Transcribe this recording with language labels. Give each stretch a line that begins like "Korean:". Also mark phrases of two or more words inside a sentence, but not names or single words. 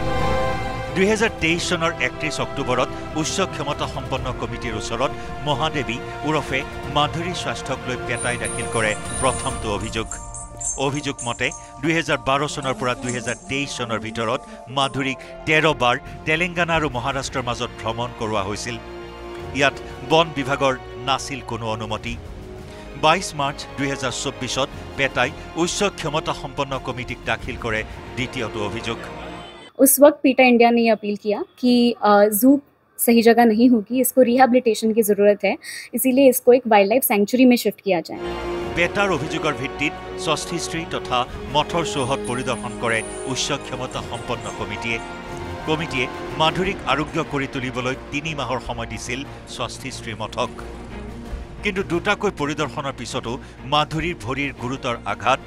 Assamese: ২০২৩ চনৰ ৩১ অক্টোবৰত উচ্চ ক্ষমতা সম্পন্ন কমিটিৰ ওচৰত মহাদেৱী ওৰফে মাধুৰীৰ স্বাস্থ্যক লৈ পেটাই দাখিল কৰে প্ৰথমটো অভিযোগ মতে ২০১২ চনৰ পৰা ২০২৩ চনৰ ভিতৰত মাধুৰীক ১৩ বাৰ তেলেংগানা আৰু মহাৰাষ্ট্ৰৰ মাজত ভ্ৰমণ কৰোৱা হৈছিল ইয়াত বন বিভাগৰ নাছিল কোনো অনুমতি ২২ মাৰ্চ ২০২৪ত পেটাই উচ্চ ক্ষমতা সম্পন্ন কমিটিক দাখিল কৰে দ্বিতীয়টো অভিযোগ
Hindi: उस वक्त पीटा इंडिया ने यह अपील किया कि जू सही जगह नहीं होगी इसको रिहैबिलिटेशन की ज़रूरत है इसीलिए इसको एक
English: wild life sanctuary
Hindi: में शिफ्ट किया जाए
Assamese: পেটাৰ অভিযোগৰ ভিত্তিত স্বস্তিশ্ৰী তথা মঠৰ চৌহদ পৰিদৰ্শন কৰে উচ্চ ক্ষমতা সম্পন্ন কমিটিয়ে মাধুৰীক আৰোগ্য কৰি তুলিবলৈ ৩ মাহৰ সময় দিছিল স্বস্তিশ্ৰী মঠক কিন্তু দুটাকৈ পৰিদৰ্শনৰ পিছতো মাধুৰীৰ ভৰিৰ গুৰুতৰ আঘাত